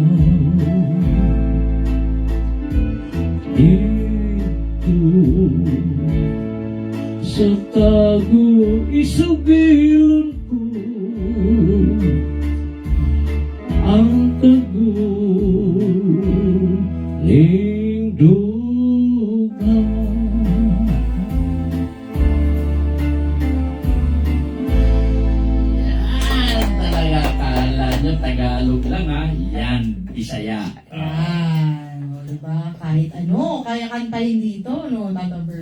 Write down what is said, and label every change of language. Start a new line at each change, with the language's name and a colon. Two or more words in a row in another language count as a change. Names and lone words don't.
Hiligaynon: dito sa tago isugilon ko ang kaguling dugang
Filipino: Yan talaga, akala nyo Tagalog lang ha. Yan, Bisaya. Yan. O, diba? Kahit ano, kaya kantahin dito, no, Tata Bird?